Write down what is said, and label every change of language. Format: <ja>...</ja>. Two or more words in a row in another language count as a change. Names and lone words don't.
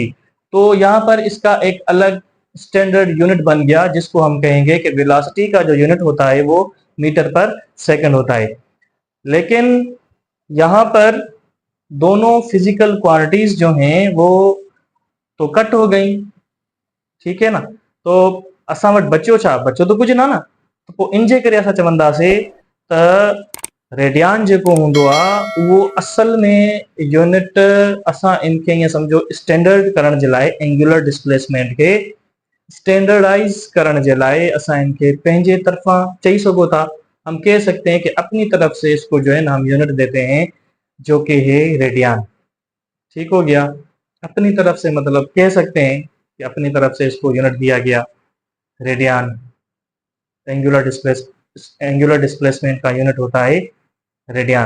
<hi>तो यहाँ पर इसका एक अलग</hi> <en>standard unit</en> <hi>बन गया जिसको हम कहेंगे कि वेलोसिटी का जो यूनिट होता है वो</hi> <en>metre per second</en> <hi>होता है। लेकिन यहाँ पर दोनों</hi> <en>physical quantities</en> <hi>जो हैं वो तो कट हो गई, ठीक है ना।</hi> <sd>तो असां वटि बचियो छा, बचियो तो कुछ ना न। तो पोइ इन जे करे असां चवंदासीं त रेडियान जेको हूंदो आहे उहो असल में यूनिट असां इनखे ईअं सम्झो स्टैंडर्ड करण जे लाइ</sd> <en>angular displacement</en> <sd>खे स्टैंडर्डाइज करण जे लाइ असां इनखे पंहिंजे तरफां चई सघो था।</sd> <hi>हम कह सकते हैं कि अपनी तरफ से इसको जो है ना हम यूनिट देते हैं जो कि है रेडियान। ठीक हो गया। अपनी तरफ से मतलब कह सकते हैं कि अपनी तरफ से इसको यूनिट दिया गया रेडियान।</hi> <en>angular displacement</en> <hi>का यूनिट होता है रेडियान।</hi>